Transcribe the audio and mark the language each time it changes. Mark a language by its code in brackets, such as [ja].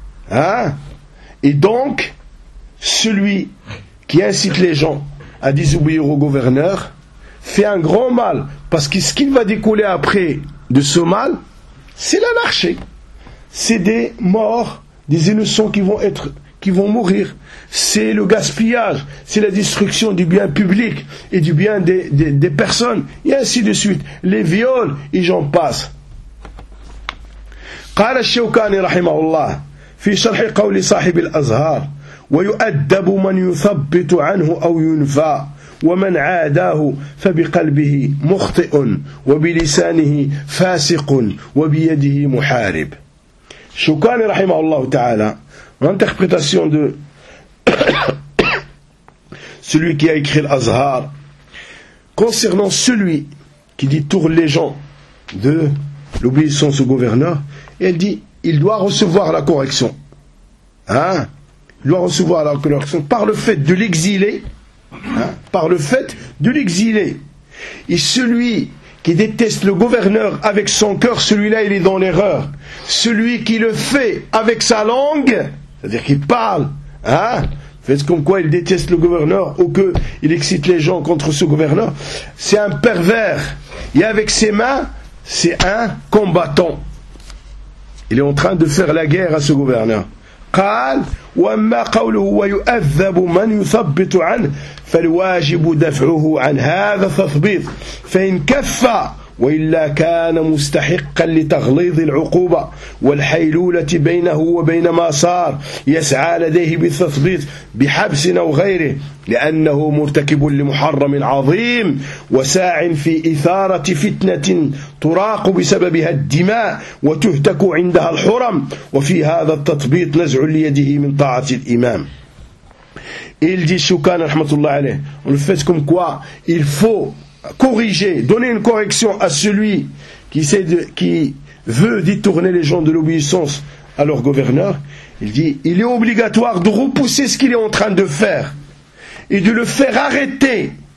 [fr] Hein? Et donc, celui qui incite les gens à désobéir au gouverneur fait un grand mal, parce que ce qu'il va découler après de ce mal, c'est l'anarchie. C'est des morts, des innocents qui vont mourir. C'est le gaspillage, c'est la destruction du bien public et du bien des personnes, et ainsi de suite. Les viols, et j'en passe. [ar] قال الشوكاني رحمه الله في شرح قول صاحب الأزهار ويؤدب من يثبت عنه أو ينفى ومن عاداه فبقلبه مخطئ وبلسانه فاسق وبيده محارب. [fr] Choukani rahimahullah ta'ala, l'interprétation de celui qui a écrit l'Azhar concernant celui qui détourne les gens de l'obéissance au gouverneur, elle dit il doit recevoir la correction. Hein? Il doit recevoir la correction par le fait de l'exiler. Hein, par le fait de l'exiler. Et celui qui déteste le gouverneur avec son cœur, celui-là il est dans l'erreur. Celui qui le fait avec sa langue, c'est-à-dire qu'il parle, hein, fait comme quoi il déteste le gouverneur ou qu'il excite les gens contre ce gouverneur, c'est un pervers. Et avec ses mains, c'est un combattant. Il est en train de faire la guerre à ce gouverneur. [ar] قال وأما قوله ويؤذب من يثبت عنه فالواجب دفعه عن هذا التثبيط فإن كفى وإلا كان مستحقا لتغليظ العقوبة والحيلولة بينه وبين ما صار يسعى لديه بالتثبيط بحبس أو غيره، لأنه مرتكب لمحرم عظيم وساع في إثارة فتنة تراق بسببها الدماء وتهتك عندها الحرم، وفي هذا التثبيط نزع ليده من طاعة الإمام. [fr] Il dit Choukan, rahmatullah alayh, on le fait comme quoi il faut corriger, donner une correction à celui qui veut détourner les gens de l'obéissance à leur gouverneur. Il dit, il est obligatoire de repousser ce qu'il est en train de faire et de le faire arrêter.